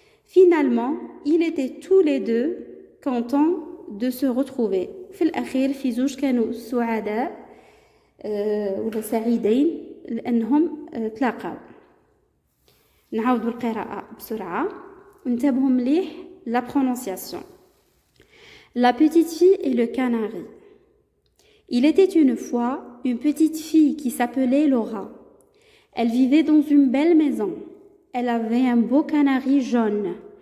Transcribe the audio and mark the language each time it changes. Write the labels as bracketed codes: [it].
[fr] Finalement, ils étaient tous les deux contents de se retrouver. [ar] في الأخير في زوج كانوا سعداء ولا سعيدين لأنهم تلاقوا. نعاود بالقراءة بسرعة. انتبهوا مليح [fr] la prononciation. La petite fille et le canari. Il était une fois une petite fille qui s'appelait Laura. Elle vivait dans une belle maison. Elle avait un beau canari jaune.